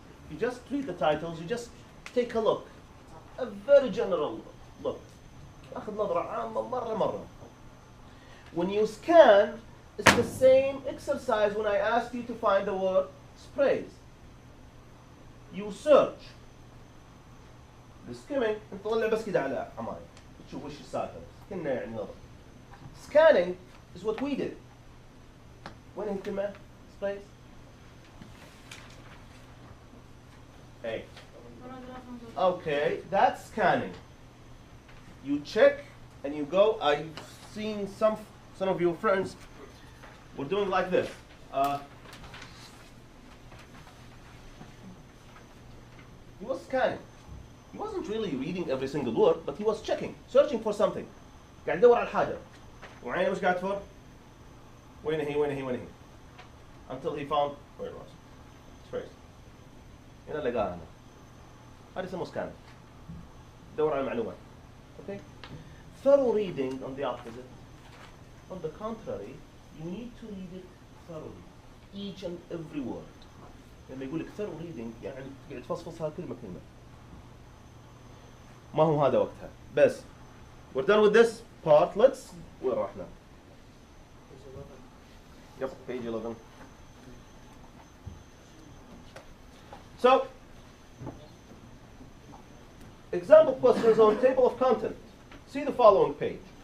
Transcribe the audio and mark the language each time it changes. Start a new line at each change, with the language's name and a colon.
English: You just read the titles, you just take a look. A very general look.
Arabic: أخذ نظرة عامة مرة.
English: When you scan, it's the same exercise when I asked you to find the word sprays. You search. The skimming
Arabic: نطلع بس كده على عماية. تشوف وش السالفة. كنا يعني نظر.
English: Scanning is what we did.
Arabic: وين الكلمة؟ sprays.
English: Hey. Okay, that's scanning. You check and you go. I've seen some of your friends were doing like this. He was scanning. He wasn't really reading every single word, but he was checking, searching for something.
Arabic: قاعد يدور على الحاجة. وعينه وش قاعد تفر؟ وين هي؟
English: Until he found where it was.
Arabic: Sprays. هنا لقاها هنا. هذا يسموه scanning. دور على المعلومات. Okay?
English: Thorough reading on the opposite. On the contrary, you need to read it thoroughly. Each and every word.
Arabic: لما يقول لك thorough reading يعني قاعد تفصفصها كلمة. ما هو هذا وقتها. بس.
English: We're done with this part. Let's.
Arabic: وين رحنا؟
English: Yep, page 11. So, example questions on table of content. See the following page.